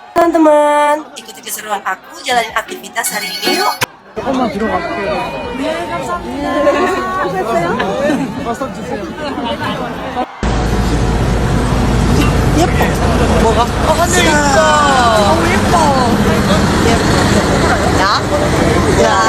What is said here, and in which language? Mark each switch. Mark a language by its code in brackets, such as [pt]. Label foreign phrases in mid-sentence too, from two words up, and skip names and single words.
[id] teman-teman, ikuti keseruan aku jalanin aktivitas hari ini yuk. [ko] 조금만 뒤로 갈게요. 네, 감사합니다. 됐어요? 버섯 주세요. 예뻐. 뭐가? 하늘아. 너무 예뻐. 예뻐. 야?